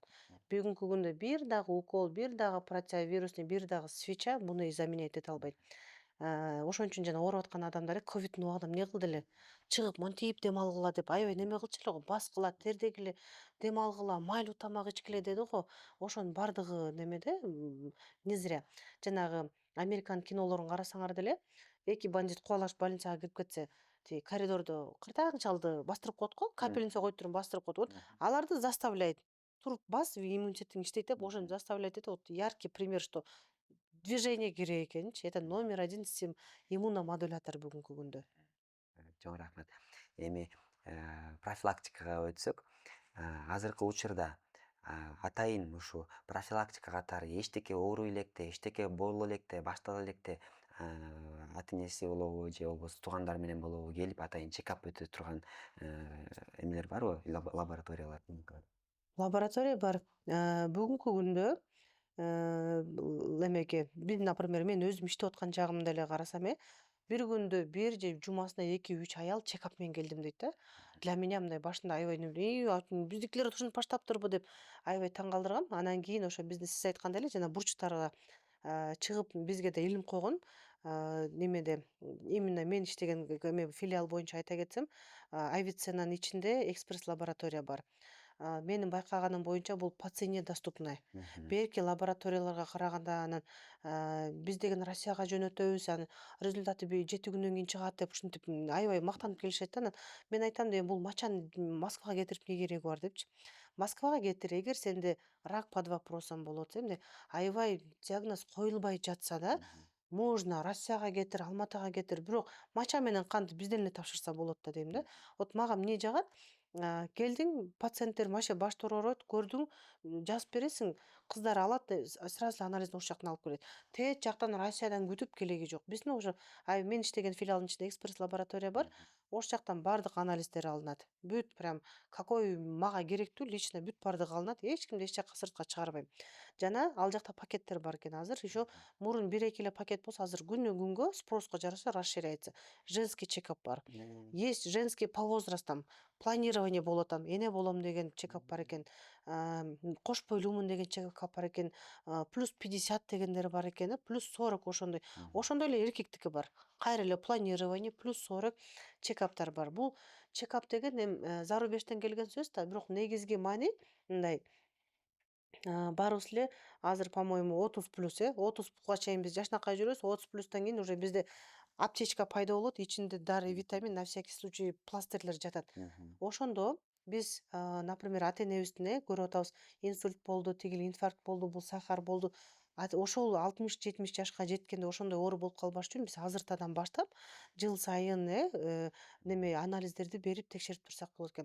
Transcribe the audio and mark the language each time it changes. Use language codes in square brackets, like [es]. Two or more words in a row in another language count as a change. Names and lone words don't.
[ky] Бүгүнкү күндө бир дагы укол, бир дагы противовирусный, бир дагы свеча буну заменять эте албайт. Ошон үчүн жана ооруп аткан адамдар ковидтин убагында эмне кылды эле? Чыгып монтип дем алгыла деп аябай неме кылчу эле го, баскыла, тердегиле, дем алгыла, майлуу тамак ичкиле деди го. Ошонун баардыгы немеде [ru] не зря. [ky] Жанагы Американын кинолорун карасаңар деле, эки бандит кубалашып больницага кирип кетсе, тиги коридордо кыртаң чалды бастырып коет го, капельница коюп туруп бастырып коет. Вот аларды заставляет. Туруп бас, иммунитетиң иштейт деп, ошону заставляет этип, [ru] вот яркий пример, что движение [ky] керек экенчи. [ru] Это номер один иммуномодулятор [ky] бүгүнкү күндө. Чоң рахмат. Эми профилактикага өтсөк, азыркы учурда атайын ушу профилактика катары эчтеке ооруй электе, эчтеке боло электе, баштала электе ата энеси болобу же болбосо туугандар менен болобу келип атайын чекап өтө турган эмелер барбы? Лабораториялар? Лаборатория бар. Бүгүнкү күндө эмеге, например, мен өзүм иштеп аткан жагымда эле карасам, бир күндө бир же жумасына 2-3 аял чекап менен келдим дейт да. [ru] Для меня [ky] мындай башында аябай биздикилер ушинтип баштаптырбы деп аябай таң калтыргам. Анан кийин ошо бизде сиз айткандай эле жана бурчтарга чыгып бизге да илим койгон. Немеде именно мен иштеген филиал боюнча айта кетсем, Авиценнанын ичинде экспресс лаборатория бар. Менин байкаганым боюнча бул [ru] по цене доступная. [ky] Берки лабораторияларга караганда анан биз деген Россияга жөнөтөбүз, анан результаты 7 күндөн кийин чыгат деп ушинтип аябай мактанып келишет да. Анан мен айтам да, бул мачаны Москвага кетирип эмне кереги бар депчи. Москвага кетир, эгер сенде рак [ru] под вопросом [ky] болот, эмне аябай диагноз коюлбай жатса да, можно Россияга кетир, Алматыга кетир, бирок мача менен канды бизден эле тапшырса болот да дейм да. Вот мага эмне жагат? Келдиң, пациенттер вообще башты ооруйт, көрдүң, жазып бересиң, кыздар алат, сразу эле анализдин ошол жактан алып келет. Тет жактан Россиядан күтүп кереги жок. Биздин уже мен иштеген филиалдын ичинде экспресс лаборатория бар. Ошол жактан баардык анализдер алынат. Бүт [ru] прям какой [ky] мага керектүү лично бүт баардыгы алынат. Эч кимди эч жака сыртка чыгарбайм. Жана ал жакта пакеттер бар экен азыр. Еще мурун 1-2 эле пакет болсо, азыр күнүнөн күнгө спроско жараша расширяется. Женский чекап бар. [ru] Есть женский по возрастам. [ky] Планирование болот, эне болом деген чекап бар экен. Кош бойлуумун деген чекап бар экен. Плюс 50 дегендер бар экен, плюс 40 ошондой. Ошондой эле эркектики бар. Кайра эле планирование плюс 40 чекаптар бар. Бул чекап деген эми зарубежден келген сөз да, бирок негизги маани мындай. Баарыбыз эле азыр, по-моему, 30+, 30га чейин биз жашынакай жүрөбүз, 30+тан кийин уже бизде аптечка пайда болот, ичинде дары, витамин, [ru] на всякий случай [ky] пластырлер жатат. Ошондо биз, например, ата энебиздин көрүп атабыз, инсульт болду, тигил инфаркт болду, бул сахар болду. Ошол 60-70 жашка жеткенде ошондой оору болуп калбаш үчүн биз азыртадан баштап жыл сайын неме анализдерди берип текшерип турсак болот экен.